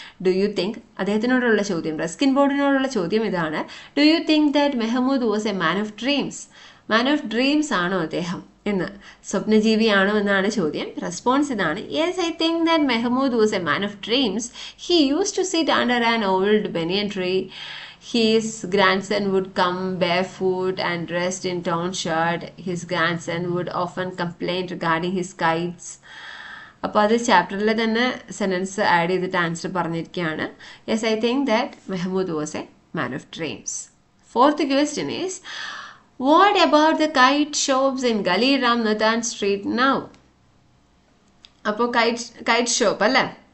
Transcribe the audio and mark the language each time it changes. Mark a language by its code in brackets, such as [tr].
[en] do you think, [ml] അദ്ദേഹത്തിനോടുള്ള ചോദ്യം, Ruskin ബോർഡിനോടുള്ള ചോദ്യം ഇതാണ്, [en] Do you think that Mehmood was a man of dreams? Man of dreams [ml] ആണോ അദ്ദേഹം എന്ന്, സ്വപ്നജീവിയാണോ എന്നാണ് ചോദ്യം. [en] Response ഇതാണ്, yes I think that Mehmood was a man of dreams. He use to sit under an old banyan tree. His grandson would come barefoot and dressed in torn shirt. His grandson would often complain regarding his kites. [ml] അപ്പോൾ അത് ചാപ്റ്ററിൽ തന്നെ sentence add ചെയ്തിട്ട് answer പറഞ്ഞിരിക്കുകയാണ്. [en] Yes I think that Mehmood was a man of dreams. Fourth question is, what about the kite shops in Gali Ramnathan street now? [ml] അപ്പോൾ KITE shop അല്ലേ,